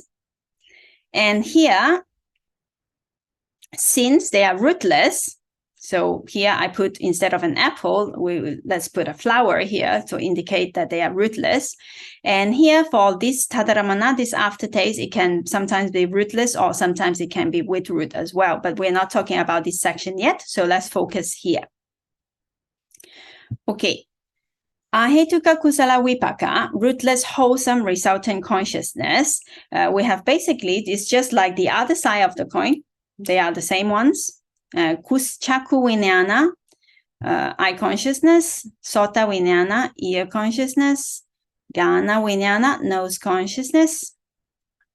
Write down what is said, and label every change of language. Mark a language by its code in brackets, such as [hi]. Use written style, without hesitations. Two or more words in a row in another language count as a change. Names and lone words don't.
[en] And here, since they are rootless, so here I put, instead of an apple, let's put a flower here to indicate that they are rootless. And here for this tadaramana, this aftertaste, it can sometimes be rootless, or sometimes it can be with root as well. But we're not talking about this section yet, so let's focus here. Okay. [pi] Ahetuka kusala vipaka, [en] rootless wholesome resultant consciousness. We have basically, it's just like the other side of the coin. They are the same ones. [pi] Chaku Winyana, [en] eye consciousness. [pi] Sota Winyana, [en] ear consciousness. [pi] Gana Winyana, [en] nose consciousness.